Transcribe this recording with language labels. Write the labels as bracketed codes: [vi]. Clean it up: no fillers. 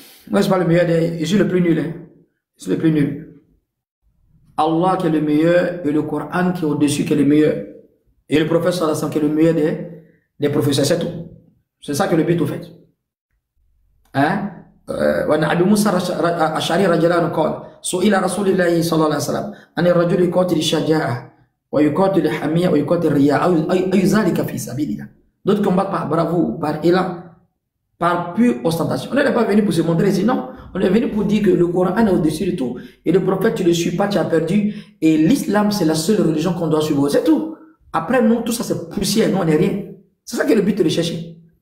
[fr] Moi, je suis pas le meilleur je suis le plus nul. Hein? Je suis le plus nul. Allah qui est le meilleur et le Coran qui est au-dessus qui est le meilleur. Et le prophète sallallahu qui est le meilleur des professeurs, c'est tout. C'est ça que le but au fait. Hein? [ar] Abu Musa Ash'ari radiyallahu anhu قال سئل رسول الله صلى الله عليه وسلم أن الرجل يقاتل الشجاعة ويقاتل الحمية ويقاتل الرياء أي ذلك في سبيل الله. [fr] D'autres combattent par bravoure, par élan, par pure ostentation. On n'est pas venu pour se montrer ici, non. On est venu pour dire que le Coran est au-dessus de tout. Et le prophète, tu ne le suis pas, tu as perdu. Et l'islam, c'est la seule religion qu'on doit suivre. C'est tout. Après, nous, tout ça, c'est poussière. Nous, on n'est rien. C'est ça qui est le but de chercher.